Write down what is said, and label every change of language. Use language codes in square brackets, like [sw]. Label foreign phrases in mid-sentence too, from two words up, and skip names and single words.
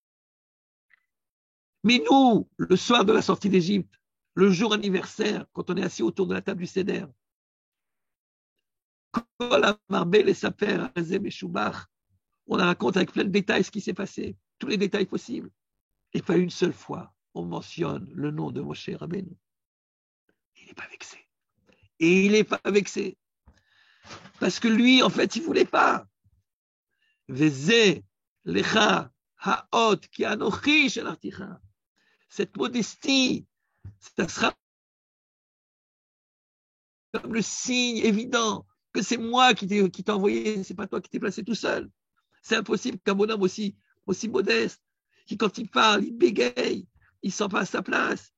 [fr] Mais nous, le soir de la sortie d'Égypte, le jour anniversaire, quand on est assis autour de la table du Seder, on raconte avec plein de détails ce qui s'est passé, tous les détails possibles. Et pas une seule fois, on mentionne le nom de Moshe Rabbeinu. Il n'est pas vexé. Et il n'est pas vexé. Parce que lui, en fait, il ne voulait pas. [he] וזה לך האות כי אנכי שלחתיך. [fr] Cette modestie, ça sera comme le signe évident que c'est moi qui t'ai envoyé, c'est pas toi qui t'es placé tout seul. C'est impossible qu'un bonhomme aussi modeste, qui quand il parle, il bégaye, il ne sent pas à sa place.